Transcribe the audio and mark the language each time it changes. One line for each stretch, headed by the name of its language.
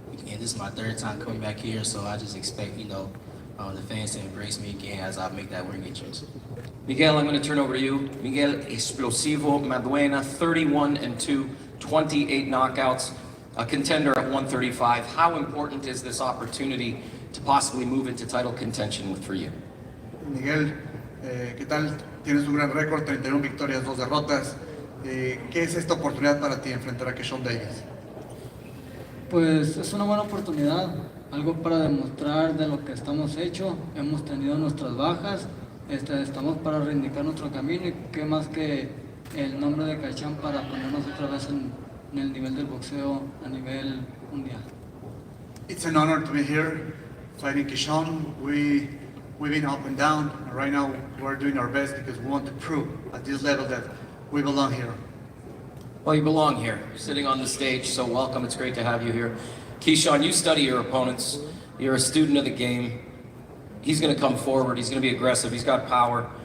English: And this is my third time coming back here, so I just expect, the fans to embrace me again as I make that ring entrance. Miguel, I'm going to turn over to you. Miguel Explosivo Maduena, 31-2, 28 knockouts, a contender at 135. How important is this opportunity to possibly move into title contention for you?
Spanish: Miguel, ¿qué tal? Tienes un gran récord, 31 victorias, 2 derrotas. ¿Qué es esta oportunidad para ti enfrentar a Keyshawn Davis? Pues es una buena oportunidad, algo para demostrar de lo que estamos hechos. Hemos tenido nuestras bajas, estamos para reivindicar nuestro camino y qué más que el nombre de Keyshawn para ponernos otra vez en el nivel del boxeo a nivel mundial.
English: It's an honor to be here fighting Keyshawn. We've been up and down, and right now we're doing our best because we want to prove at this level that we belong here. Well, you belong here, sitting on the stage, so welcome. It's great to have you here. Keyshawn, you study your opponents. You're a student of the game. He's going to come forward. He's going to be aggressive. He's got power.